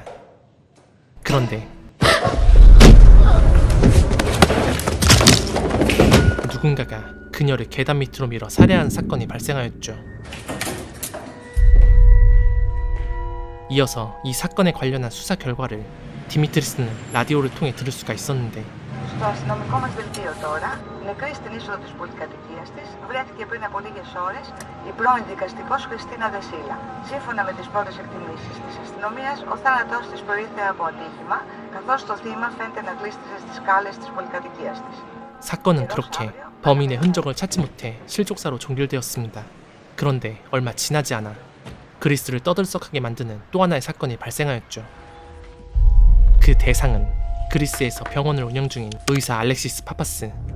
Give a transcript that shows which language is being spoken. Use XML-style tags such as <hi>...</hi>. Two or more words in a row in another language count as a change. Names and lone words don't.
<ko>그런데 누군가가 그녀를 계단 밑으로 밀어 살해하는 사건이 발생하였죠. 이어서 이 사건에 관련한 수사 결과를 디미트리스는 라디오를 통해 들을 수가 있었는데,</ko> <el>Στο αστυνομικό μας δελτίο τώρα, νεκρή στην είσοδο της πολυκατοικίας της, βρέθηκε πριν από λίγες ώρες η πρώην δικαστικός Χριστίνα Δεσίλα. Σύμφωνα με τις πρώτες εκτιμήσεις της αστυνομίας, ο θάνατός της προήλθε από ατύχημα, καθώς το θύμα φαίνεται να γλίστριζε στις σκάλες της πολυκατοικίας της.</el> <ko>사건은 그렇게 범인의 흔적을 찾지 못해 실족사로 종결되었습니다. 그런데 얼마 지나지 않아 그리스를 떠들썩하게 만드는 또 하나의 사건이 발생하였죠. 그 대상은 그리스에서 병원을 운영 중인 의사 알렉시스 파파스.</ko>